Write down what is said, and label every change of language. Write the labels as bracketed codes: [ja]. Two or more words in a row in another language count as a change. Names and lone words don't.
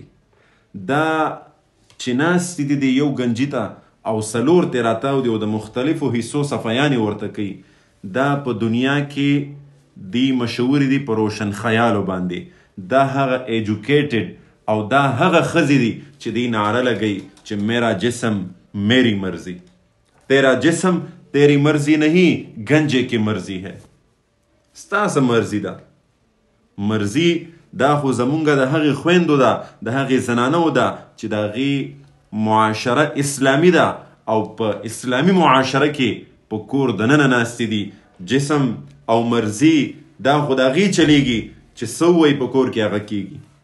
[ps] دا چې ناستې دي د یو ګنجي ته او څلور ترې راتاو دي او د مختلفو حصو صفایانې ورته کوي، دا په دنیا کې دی مشهورې دي په روشن خیالو باندې. دا هغه ایجوکیټډ او دا هغه ښځې دي چې دی نعره لګوي چې [ur] میرا جسم میری مرضی، تیرا جسم تیری مرضی نہیں گنجے کی مرضی ہے. [ps] ستاسو مرضی ده. مرضی دا خو زمونږ د هغې خویندو ده، د هغې زنانو ده چې د هغې معاشره اسلامي ده او په اسلامي معاشره کې په کور دننه ناستې دي. جسم او مرضی دا خو د هغې چلیږي چې څه ووایي په کور کې هغه کیږي.